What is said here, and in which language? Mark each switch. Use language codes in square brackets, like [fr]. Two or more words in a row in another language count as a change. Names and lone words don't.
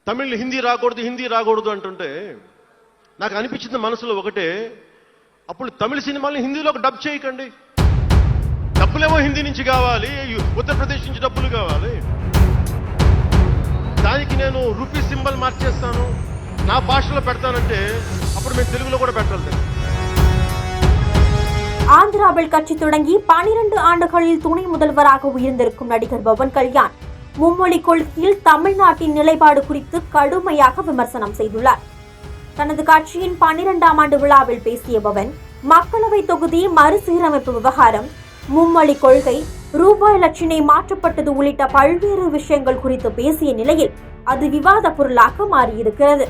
[te] తమిళ్ హిందీ రాకూడదు అంటుంటే నాకు అనిపించింది మనసులో ఒకటే, అప్పుడు తమిళ సినిమాల్ని హిందీలోకి డబ్ చేయకండి. డబ్బులేమో హిందీ నుంచి కావాలి, ఉత్తరప్రదేశ్ నుంచి డబ్బులు కావాలి, దానికి నేను రూపీ సింబల్ మార్చేస్తాను, నా భాషలో పెడతానంటే అప్పుడు మేము తెలుగులో కూడా పెట్టాలి. [ta] ஆந்திராவில் கட்சி தொடங்கி 12 ஆண்டுகளில் துணை முதல்வராக உயர்ந்திருக்கும் நடிகர் பவன் கல்யாண் மும்மொழி கொள்கையில் தமிழ்நாட்டின் நிலைப்பாடு குறித்து கடுமையாக விமர்சனம் செய்துள்ளார். தனது கட்சியின் 12ஆம் ஆண்டு விழாவில் பேசிய பவன், மக்களவை தொகுதி மறுசீரமைப்பு விவகாரம், மும்மொழி கொள்கை, ரூபாய் லட்சணை மாற்றப்பட்டது உள்ளிட்ட பல்வேறு விஷயங்கள் குறித்து பேசிய நிலையில் அது விவாத பொருளாக மாறியிருக்கிறது.